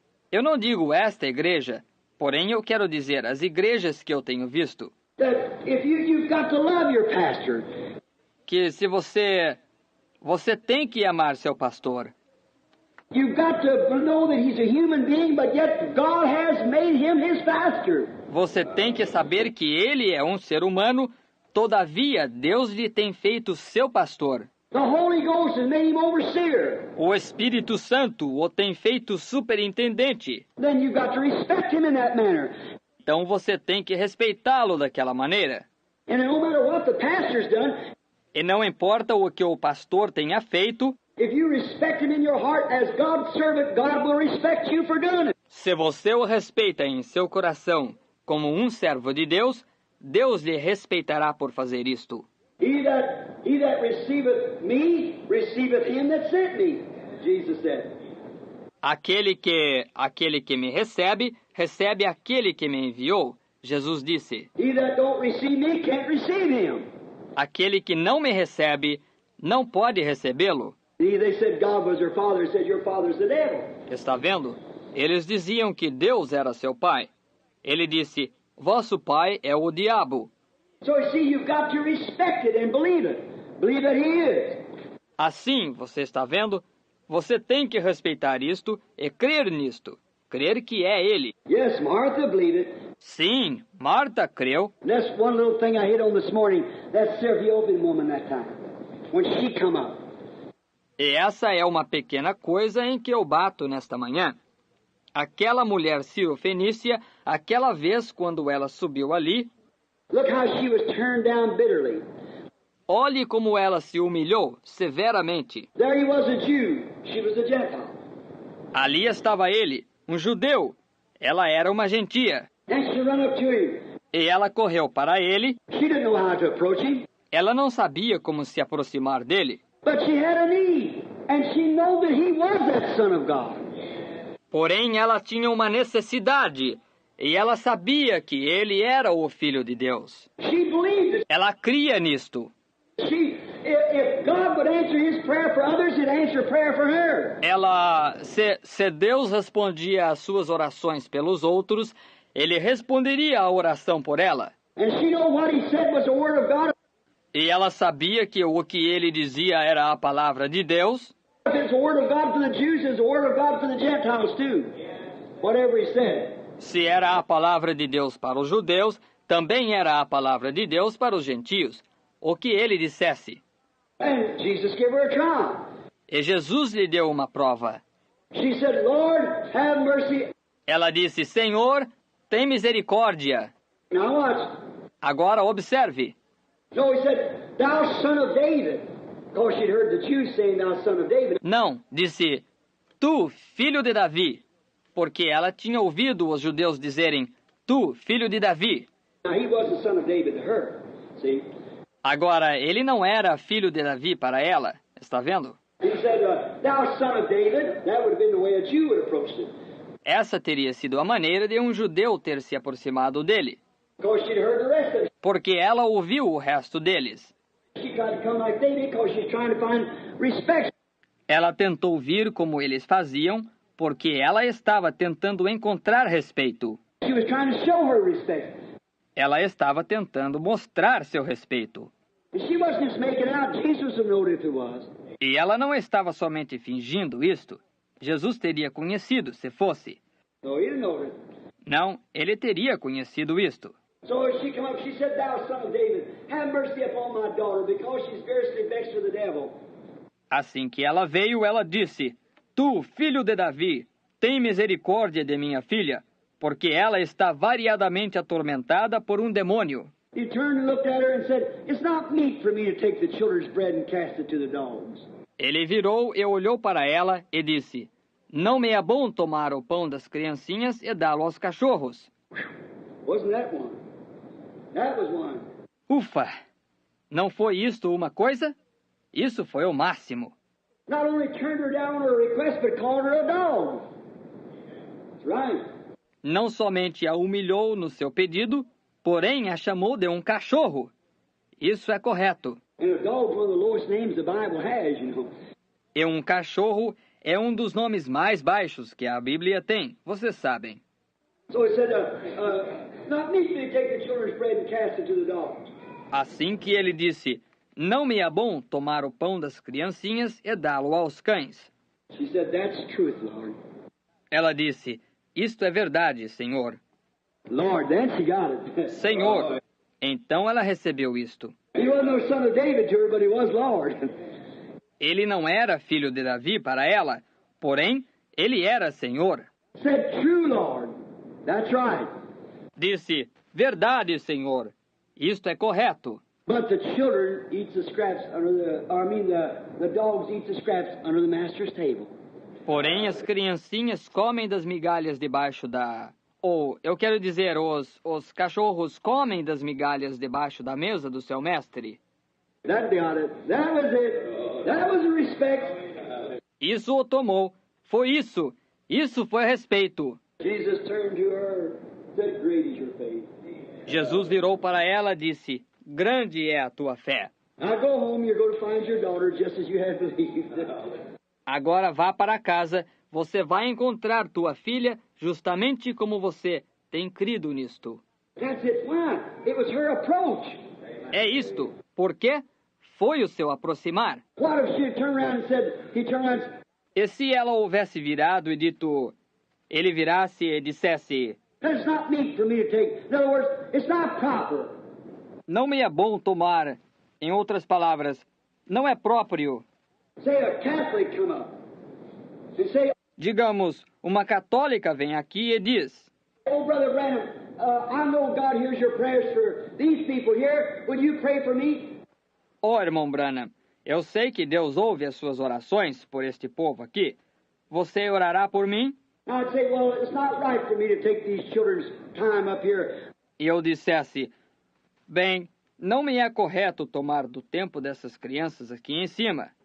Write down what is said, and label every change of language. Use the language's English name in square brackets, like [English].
[Portuguese] Eu não digo esta igreja, porém eu quero dizer as igrejas que eu tenho visto. [English] That if you've got to love your pastor. [Portuguese] Que se você tem que amar seu pastor. [English] You've got to know that he's a human being, but yet God has made him his pastor. [Portuguese] Você tem que saber que ele é um ser humano, todavia Deus lhe tem feito seu pastor. [English] The Holy Ghost has made him overseer. [Portuguese] O Espírito Santo o tem feito superintendente. [English] Then you've got to respect him in that manner. [Portuguese] Então você tem que respeitá-lo daquela maneira. [English] And no matter what the pastor's done, [Portuguese] e não importa o que o pastor tenha feito, [English] if you respect him in your heart as God's servant, God will respect you for doing it. [Portuguese] Se você o respeita em seu coração como um servo de Deus, Deus lhe respeitará por fazer isto. [English] He that receiveth me, receiveth him that sent me, Jesus said. [Portuguese] Aquele que me recebe, recebe aquele que me enviou, Jesus disse. [English] He that don't receive me can't receive him. [Portuguese] Aquele que não me recebe, não pode recebê-lo. [English] They said God was their father. He said your father's the devil. [Portuguese] Está vendo? Eles diziam que Deus era seu pai. Ele disse, vosso pai é o diabo. [English] So you see, you've got to respect it and believe it. Believe that he is. [Portuguese] Assim, você está vendo? Você tem que respeitar isto e crer nisto. Crer que é ele. [English] Yes, Martha believed it. [Portuguese] Sim, Marta creu. [English] That's one little thing I hit on this morning. That Serbian woman that time. When she come up. [Portuguese] E essa é uma pequena coisa em que eu bato nesta manhã. Aquela mulher sírio-fenícia, aquela vez quando ela subiu ali, [English] look how she was turned down bitterly. [Portuguese] Olhe como ela se humilhou severamente. [English] There he was a Jew, she was a Gentile. [Portuguese] Ali estava ele, um judeu. Ela era uma gentia. [English] And she ran up to him. [Portuguese] E ela correu para ele. [English] She didn't know how to approach him. [Portuguese] Ela não sabia como se aproximar dele. [English] But she had a need, and she knew that he was that Son of God. [Portuguese] Porém, ela tinha uma necessidade, e ela sabia que ele era o Filho de Deus. [English] She believed it. [Portuguese] Ela cria nisto. [English] If God would answer his prayer for others, he'd answer prayer for her. [Portuguese] Se Deus respondia às suas orações pelos outros, ele responderia à oração por ela. [English] And she knew what he said was the word of God. [Portuguese] E ela sabia que o que ele dizia era a palavra de Deus. [English] If it's the word of God for the Jews, it's the word of God for the Gentiles too. Whatever he said. [Portuguese] Se era a palavra de Deus para os judeus, também era a palavra de Deus para os gentios. O que ele dissesse. [English] And Jesus gave her a trial. [Portuguese] E Jesus lhe deu uma prova. [English] She said, Lord, have mercy. [Portuguese] Ela disse, Senhor, tem misericórdia. [English] Now watch. [Portuguese] Agora observe. [English] No, he said, thou son of David. Because she'd heard the Jews saying, thou son of David. [Portuguese] Não, disse, tu, filho de Davi. Porque ela tinha ouvido os judeus dizerem, tu, filho de Davi. [English] Now he was the son of David to her. See? [Portuguese] Agora, ele não era filho de Davi para ela. Está vendo? [English] He said, thou son of David. That would have been the way a Jew would have approached it. [Portuguese] Essa teria sido a maneira de um judeu ter se aproximado dele. [English] Because she'd heard the rest of it. [Portuguese] Porque ela ouviu o resto deles. [English] She tried to come like David because she's trying to find respect. [Portuguese] Ela tentou vir como eles faziam, porque ela estava tentando encontrar respeito. [English] She was trying to show her respect. [Portuguese] Ela estava tentando mostrar seu respeito. [English] And she wasn't just making it out. Jesus would know if it was. [Portuguese] E ela não estava somente fingindo isto. Jesus teria conhecido se fosse. [English] No, he didn't know it. [Portuguese] Não, ele teria conhecido isto. [English] So as she come up, she said, Thou son of David, have mercy upon my daughter, because she's fiercely vexed with the devil. [Portuguese] Assim que ela veio, ela disse, Tu, filho de Davi, tem misericórdia de minha filha, porque ela está variadamente atormentada por um demônio. [English] He turned and looked at her and said, It's not meet for me to take the children's bread and cast it to the dogs. [Portuguese] Ele virou e olhou para ela e disse, Não me é bom tomar o pão das criancinhas e dá-lo aos cachorros. [English] Wasn't that one? That was one. [Portuguese] Ufa! Não foi isto uma coisa? Isso foi o máximo. [English] Not only turned her down on her request, but called her a dog. That's right. [Portuguese] Não somente a humilhou no seu pedido, porém a chamou de um cachorro. Isso é correto. [English] And a dog's one of the lowest names the Bible has, you know. [Portuguese] E um cachorro é um dos nomes mais baixos que a Bíblia tem, vocês sabem. [English] So he said, not meet me to take the children's bread and cast it to the dogs. [Portuguese] Assim que ele disse, Não me é bom tomar o pão das criancinhas e dá-lo aos cães. [English] She said, That's truth, Lord. [Portuguese] Ela disse, Isto é verdade, Senhor. [English] Lord, then she got it. [Portuguese] Senhor. Então ela recebeu isto. [English] He wasn't no son of David to her, but he was Lord. [Portuguese] Ele não era filho de Davi para ela, porém, ele era Senhor. [English] Said, True, Lord. That's right. [Portuguese] Disse, Verdade, Senhor. Isto é correto. [English] But the children eat the scraps the dogs eat the scraps under the master's table. [Portuguese] Porém, as criancinhas comem das migalhas debaixo da... Ou, eu quero dizer, os cachorros comem das migalhas debaixo da mesa do seu mestre. [English] That got it. That was it. That was the respect. [Portuguese] Isso o tomou. Foi isso. Isso foi respeito. [English] Jesus turned to her, said, Great is your faith. [Portuguese] Jesus virou para ela e disse, Grande é a tua fé. [English] Now go home, you're going to find your daughter just as you had believed. [Portuguese] Agora vá para casa, você vai encontrar tua filha justamente como você tem crido nisto. [English] That's it. Why? It was her approach. [Portuguese] É isto. Por quê? Foi o seu aproximar. [English] What if she had turned around and said, he turned around and said, [Portuguese] E se ela houvesse virado e dito, ele virasse e dissesse, [English] That's not meat for me to take. In other words, it's not proper. [Portuguese] Não me é bom tomar. Em outras palavras, não é próprio. [English] Say a Catholic come up and say, [Portuguese] Digamos, uma católica vem aqui e diz, [English] Oh, Brother Branham, I know God hears your prayers for these people here. Will you pray for me? [Portuguese] Ó, irmão Branham, eu sei que Deus ouve as suas orações por este povo aqui. Você orará por mim? [English] I'd say, well, it's not right for me to take these children's time up here. [Portuguese] E eu dissesse, bem, não me é correto tomar do tempo dessas crianças aqui em cima.